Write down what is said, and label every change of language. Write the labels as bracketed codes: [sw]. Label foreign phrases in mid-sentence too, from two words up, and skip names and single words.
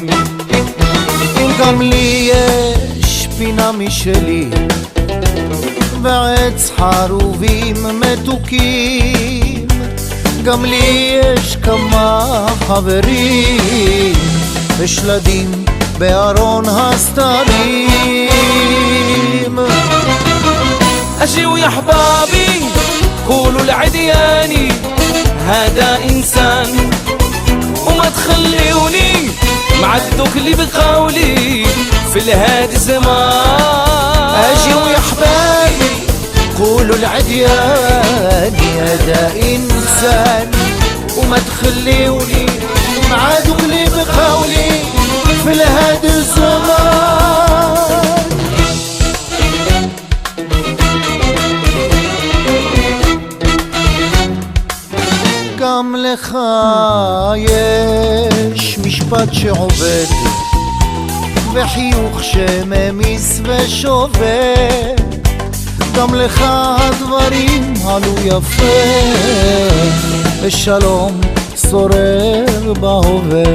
[he] גם לי יש פינה משלי ועץ חרובים מתוקים גם לי יש כמה חברים ושלדים בארון הסתרים [ar] أجيوا يا أحبابي قولوا لعدياني هذا إنسان وما تخليوني معدوك لي بقولي في الهاد زمان أجيوا يا أحبابي قولوا لعدياني هذا إنسان وما تخليوني معادوك لي بقولي في الهاد الزمان [he] גם לך יש משפט שעובד וחיוך שממיס ושובר גם לך הדברים עלו יפה ושלום שורר בהווה